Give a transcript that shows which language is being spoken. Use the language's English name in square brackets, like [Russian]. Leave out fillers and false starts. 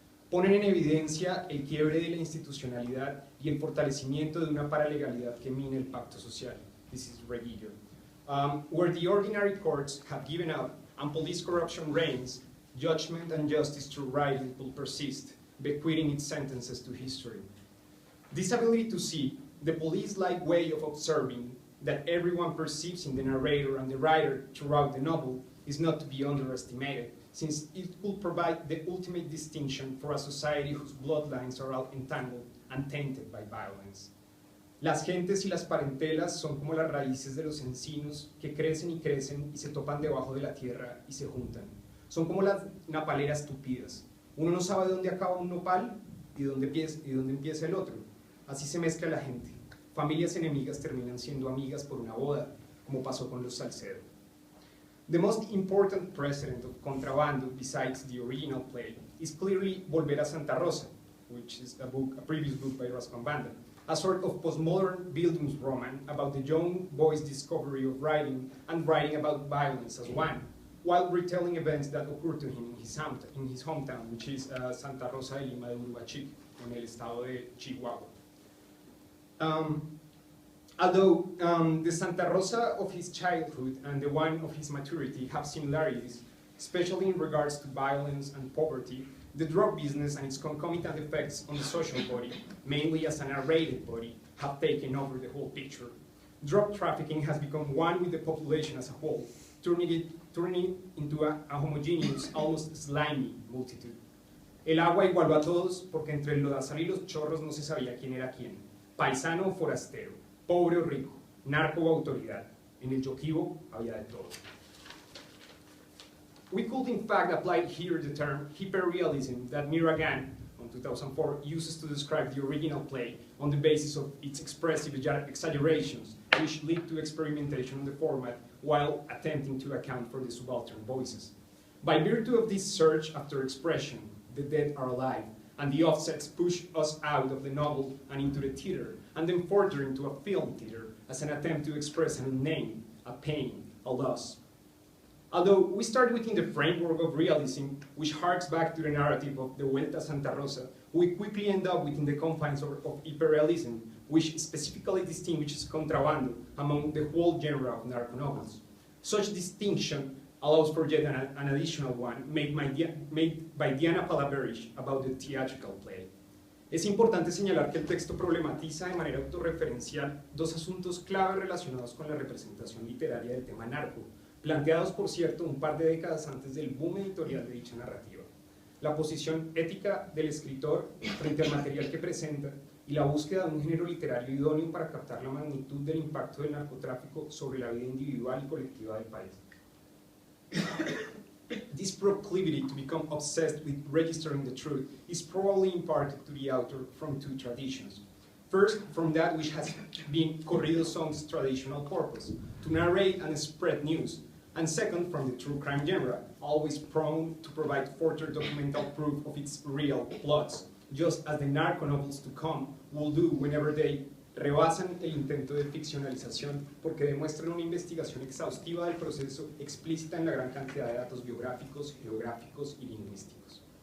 [Spanish] Ponen en evidencia el quiebre de la institucionalidad y el fortalecimiento de una paralegalidad que mina el pacto social. [English] This is Reguillo. Where the ordinary courts have given up and police corruption reigns, judgment and justice through writing will persist, bequeathing its sentences to history. This ability to see, the police-like way of observing that everyone perceives in the narrator and the writer throughout the novel is not to be underestimated, since it will provide the ultimate distinction for a society whose bloodlines are all entangled and tainted by violence. [Spanish] Las gentes y las parentelas son como las raíces de los encinos que crecen y se topan debajo de la tierra y se juntan. Son como las napaleras tupidas. Uno no sabe dónde acaba un nopal y dónde empieza el otro. Así se mezcla la gente. Familias enemigas terminan siendo amigas por una boda, como pasó con los Salcedo. [English] The most important precedent of Contrabando, besides the original play, is clearly Volver a Santa Rosa, which is a previous book by Rasco and Banda, a sort of postmodern Bildungsroman about the young boy's discovery of writing and writing about violence as one, while retelling events that occurred to him in his hometown, which is Santa Rosa de Lima de Uruguachi, [Spanish] en el estado de Chihuahua. [English] Although the Santa Rosa of his childhood and the one of his maturity have similarities, especially in regards to violence and poverty, the drug business and its concomitant effects on the social body, mainly as a narrated body, have taken over the whole picture. Drug trafficking has become one with the population as a whole, turning it into a homogeneous, almost slimy multitude. [Spanish] El agua igualó a todos porque entre el lodazal y los chorros no se sabía quién era quién, paisano o forastero, pobre o rico, narco o autoridad. En el Yoquibo había de todo. [English] We could in fact apply here the term hyperrealism that Miragan, in 2004, uses to describe the original play on the basis of its expressive exaggerations, which lead to experimentation on the format while attempting to account for the subaltern voices. By virtue of this search after expression, the dead are alive, and the offsets push us out of the novel and into the theater, and then further into a film theater as an attempt to express a name, a pain, a loss. Although we start within the framework of realism, which harks back to the narrative of the Vuelta a Santa Rosa, we quickly end up within the confines of hyperrealism, which specifically distinguishes Contrabando among the whole genre of narco novels. Such distinction allows for yet an additional one made by Diana Palaverish about the theatrical play. [Spanish] Es importante señalar que el texto problematiza de manera autorreferencial dos asuntos clave relacionados con la representación literaria del tema narco, planteados, por cierto, un par de décadas antes del boom editorial de dicha narrativa. La posición ética del escritor frente al material que presenta y la búsqueda de un género literario idóneo para captar la magnitud del impacto del narcotráfico sobre la vida individual y colectiva del país. [English] This proclivity to become obsessed with registering the truth is probably imparted to the author from two traditions. First, from that which has been corrido song's traditional purpose, to narrate and spread news, and second, from the true crime genre, always prone to provide further documental proof of its real plots, just as the narco novels to come will do whenever they [Spanish] rebasan el intento de ficcionalización porque demuestran una investigación exhaustiva del proceso explícita en la gran cantidad de datos biográficos, geográficos y lingüísticos.